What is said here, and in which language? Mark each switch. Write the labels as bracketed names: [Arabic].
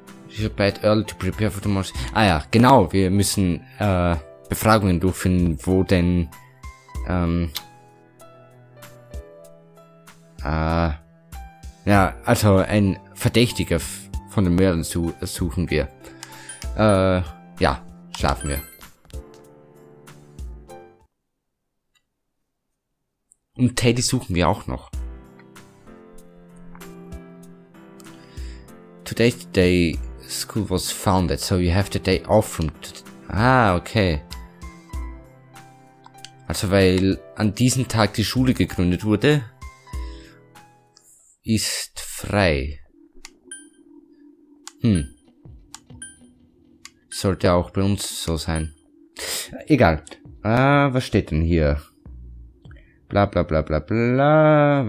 [English] You're bad early to prepare for tomorrow. [German] Ja, genau, wir müssen, Befragungen durchführen, wo denn, ja, also ein Verdächtiger von den Mördern suchen wir. Ja, schlafen wir. Und Teddy suchen wir auch noch. [English] Today's the day school was founded, so you have the day off from... okay. [German] Also weil an diesem Tag die Schule gegründet wurde, ist frei. Sollte auch bei uns so sein. Egal. Was steht denn hier? Bla bla bla bla bla.